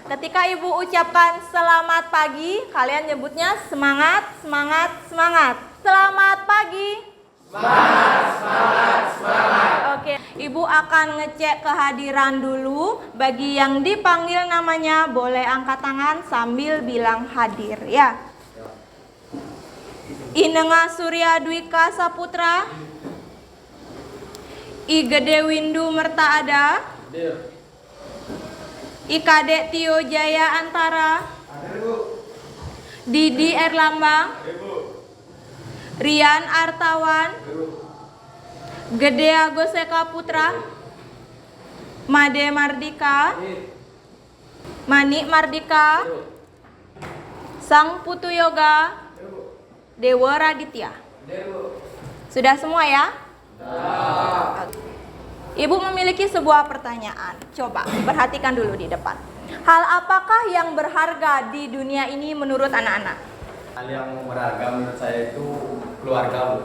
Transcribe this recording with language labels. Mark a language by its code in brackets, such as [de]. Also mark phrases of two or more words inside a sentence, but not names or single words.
[id] Ketika Ibu ucapkan selamat pagi, kalian nyebutnya semangat, semangat, semangat. Selamat pagi. Semangat, semangat, semangat. Oke, Ibu akan ngecek kehadiran dulu. Bagi yang dipanggil namanya boleh angkat tangan sambil bilang hadir ya. Inenga Surya Dwika Saputra. I Gede Windu Merta Ada. I Kadek Tio Jaya Antara. Didi Erlambang. Rian Artawan. Gede Agoseka Putra. Made Mardika. Manik Mardika. Sang Putu Yoga. Dewa Raditya. Sudah semua ya? Ibu memiliki sebuah pertanyaan. Coba perhatikan dulu di depan. Hal apakah yang berharga di dunia ini menurut anak-anak? Hal yang berharga menurut saya itu keluarga, Bu.